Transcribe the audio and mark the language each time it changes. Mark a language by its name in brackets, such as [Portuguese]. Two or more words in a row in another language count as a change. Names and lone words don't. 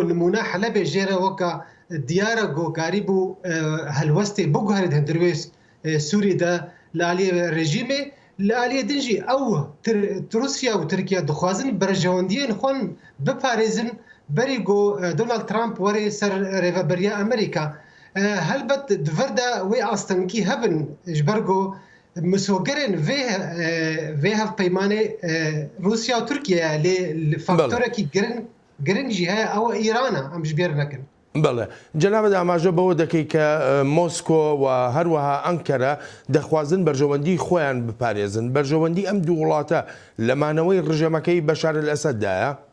[Kurdish] نمونە حەلەبێ ژێرە وەکە دیارە گۆکاری بوو هەلوەستێ بگوهرێت هەندروێ سووریدا لە عالیە ڕێژیمێ لە عالیە دنجی ئەو رووسیا و تورکیا دخوازن بەرژەوەندیên خۆن بپارێزن بەری گۆ دۆنالد ترامپ وەرێ سەر ڕێڤەبەریە ئەمریکا هەلبەت دڤەردا وێ ئاستەنکی هەبن ji ber گۆ مسۆگەرên vê hevpeymanê رووسیا و تورکیا lê فاکتۆرێکی گرنگی هەیە ئەوە ئیرانە ئەم ji بێر nekin. [Central Kurdish] بەڵێ جەنابەت ئاماژە بەوە دەکەی کە مۆسکۆ و هەروەها ئەنکەرە دەخوازن بەرژەوەندی خۆیان بپارێزن. بەرژەوەندی ئەم دوو وڵاتە لەمانەوەی ڕژەمەکەی بەشار ئەسەددایە؟